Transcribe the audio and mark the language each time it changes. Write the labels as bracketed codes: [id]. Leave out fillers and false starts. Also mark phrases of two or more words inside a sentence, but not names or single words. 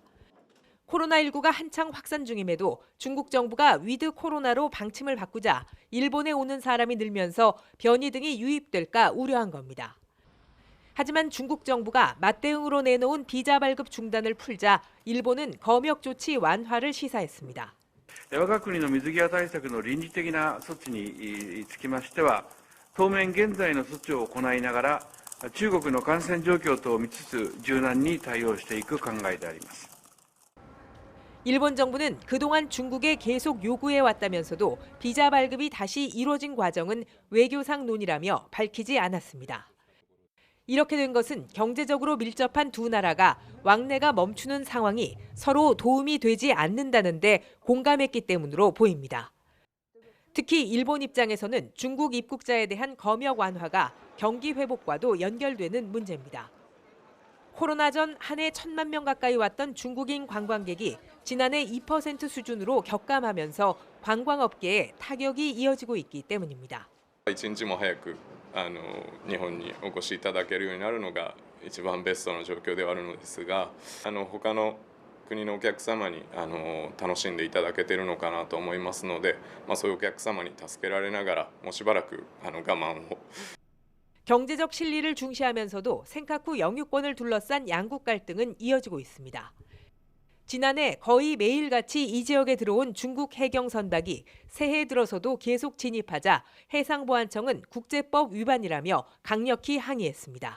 [ko] 코로나19가 한창 확산 중임에도 중국 정부가 위드 코로나로 방침을 바꾸자 일본에 오는 사람이 늘면서 변이 등이 유입될까 우려한 겁니다. 하지만 중국 정부가 맞대응으로 내놓은 비자 발급 중단을 풀자 일본은 검역 조치 완화를 시사했습니다. [ja] 我が国の水際対策の臨時的な措置につきましては、当面現在の措置を行いながら、中国の感染状況等を見つつ柔軟に対応していく考えであります。 [ko] 일본 정부는 그동안 중국에 계속 요구해왔다면서도 비자 발급이 다시 이뤄진 과정은 외교상 논의라며 밝히지 않았습니다. 이렇게 된 것은 경제적으로 밀접한 두 나라가 왕래가 멈추는 상황이 서로 도움이 되지 않는다는데 공감했기 때문으로 보입니다. 특히 일본 입장에서는 중국 입국자에 대한 검역 완화가 경기 회복과도 연결되는 문제입니다. 코로나 전 한 해 1,000만 명 가까이 왔던 중국인 관광객이 지난해 2% 수준으로 격감하면서 관광업계에 타격이 이어지고 있기 때문입니다. [ja] 一日も早く日本にお越しいただけるようになるのが一番ベストの状況ではあるのですが、他の国のお客様に楽しんでいただけているのかなと思いますので、そういうお客様に助けられながらもうしばらく我慢を [ko] 경제적 실리를 중시하면서도 센카쿠 영유권을 둘러싼 양국 갈등은 이어지고 있습니다. 지난해 거의 매일같이 이 지역에 들어온 중국 해경 선박이 새해 들어서도 계속 진입하자 해상보안청은 국제법 위반이라며 강력히 항의했습니다.